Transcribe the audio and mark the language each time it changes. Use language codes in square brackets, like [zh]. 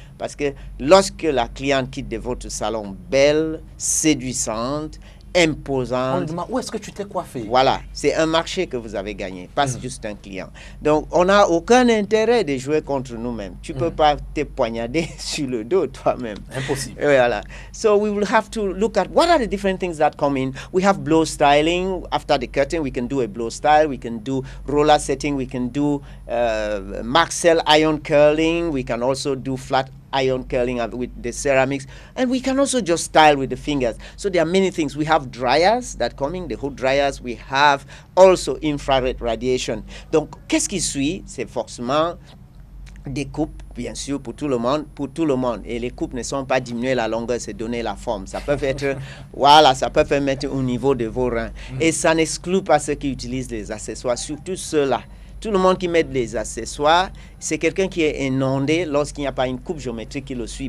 [fr] Parce que lorsque la cliente quitte de votre salon belle, séduisante, imposante. On lui demande où est-ce que tu t'es coiffé. Voilà, c'est un marché que vous avez gagné, pas juste un client. Donc, on n'a aucun intérêt de jouer contre nous-mêmes. Tu ne peux pas te poignarder sur le dos toi-même. Impossible. Voilà. [en] So we will have to look at what are the different things that come in. We have blow styling. After the cutting, we can do a blow style. We can do roller setting. We can do Maxell iron curling. We can also do flat iron curling with the ceramics, and we can also just style with the fingers. So there are many things. We have dryers that coming, the hood dryers. We have also infrared radiation. [fr] Donc, qu'est-ce qui suit? C'est forcément des coupes, bien sûr, pour tout le monde, Et les coupes ne sont pas diminuer la longueur, c'est donner la forme. Ça peut être, voilà, ça peut permettre au niveau de vos reins. Et ça n'exclut pas ceux qui utilisent les accessoires, surtout ceux-là. Tout le monde qui met des accessoires, c'est quelqu'un qui est inondé lorsqu'il n'y a pas une coupe géométrique qui le suit.